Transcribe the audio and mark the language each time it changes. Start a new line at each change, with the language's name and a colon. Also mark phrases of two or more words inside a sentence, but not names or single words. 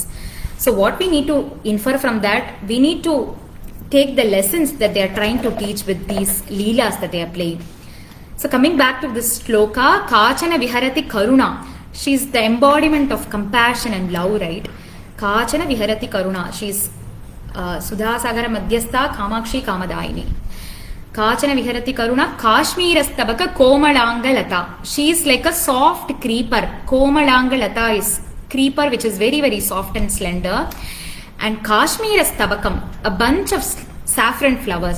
English: So what we need to infer from that, we need to take the lessons that they are trying to teach with these leelas that they are playing. So coming back to this shloka,
Sanskrit: Kachana viharati karuna.
English: She is the embodiment of compassion and love, right?
Sanskrit: Kachana viharati karuna.
English: She is
Sanskrit: Sudha Sagara Madhyastha Kamakshi Kamadayini. Kachana viharati karuna Kashmirastabaka komalangalata.
English: She is like a soft creeper. Komalangalata is creeper which is very, very soft and slender. And Kashmirastabakam, a bunch of saffron flowers.